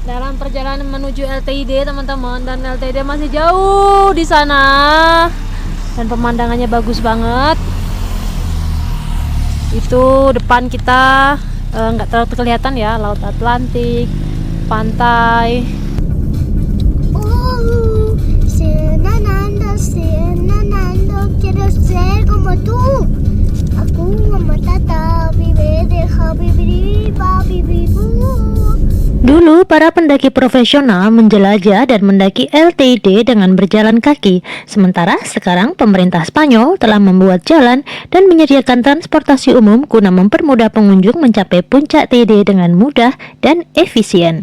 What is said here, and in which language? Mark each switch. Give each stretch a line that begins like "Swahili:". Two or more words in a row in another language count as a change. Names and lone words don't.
Indonesian: dalam perjalanan menuju LTID teman-teman, dan LTID masih jauh di sana dan pemandangannya bagus banget. Itu depan kita nggak terlalu kelihatan ya, Laut Atlantik, pantai.
Spanish: Senando, quiero ser como tú.
Swahili: Aku matata,
Spanish: vive deja vivir,
Indonesian: Dulu, para pendaki profesional menjelajah dan mendaki LTID dengan berjalan kaki. Sementara sekarang pemerintah Spanyol telah membuat jalan dan menyediakan transportasi umum guna mempermudah pengunjung mencapai puncak TD dengan mudah dan efisien.